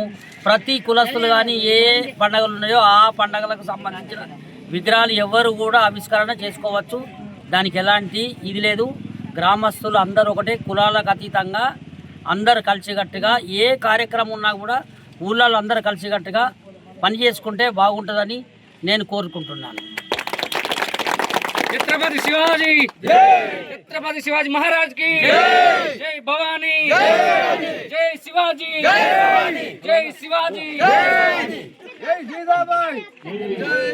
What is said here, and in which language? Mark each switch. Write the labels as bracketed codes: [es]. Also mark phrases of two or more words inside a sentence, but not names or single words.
[te] ప్రతి కులస్తులు కానీ ఏ పండుగలు ఉన్నాయో ఆ పండుగలకు సంబంధించిన విగ్రహాలు ఎవరు కూడా ఆవిష్కరణ చేసుకోవచ్చు. దానికి ఎలాంటి ఇది లేదు. గ్రామస్తులు అందరూ ఒకటే, కులాలకు అతీతంగా అందరు కలిసికట్టుగా ఏ కార్యక్రమం ఉన్నా కూడా ఊళ్ళలో అందరూ కలిసికట్టుగా పని చేసుకుంటే బాగుంటుందని నేను కోరుకుంటున్నాను. [hi] छत्रपति शिवाजी, छत्रपति शिवाजी महाराज की जय भवानी, जय शिवाजी, जय शिवाजी, जय जीजाबाई, जय